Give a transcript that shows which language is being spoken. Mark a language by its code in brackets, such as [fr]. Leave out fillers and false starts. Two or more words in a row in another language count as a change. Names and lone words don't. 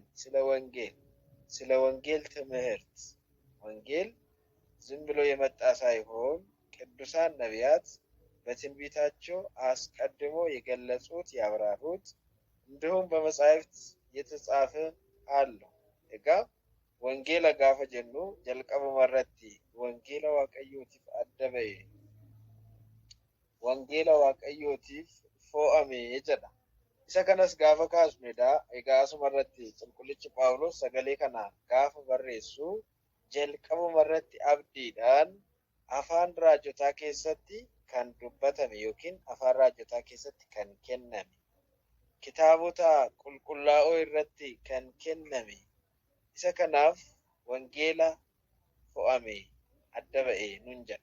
[am] ስለ ወንጌል ትምህርት። ወንጌል ዝም ብሎ የመጣ ሳይሆን ቅዱሳን ነቢያት በትንቢታቸው አስቀድሞ የገለጹት ያብራሩት፣ እንዲሁም በመጻሕፍት የተጻፈ አለው። [om] wangeela gaafa jennu jalqabarratti wangeela waaqayyootiif addaba'e wangeela waaqayyootiif fo'ame jedha. Isa kanas gaafa kaasnedha. Egaa asumarratti qulqullichi Phaawulos sagalee kana gaafa barreessu jalqabumarratti abdiidhaan afaan raajotaa keessatti kan dubbatame yookiin afaan raajotaa keessatti kan kenname, kitaabota qulqullaa'oo irratti kan kenname, isa kanaaf wangeela fo'ame adda ba'e nun jedha.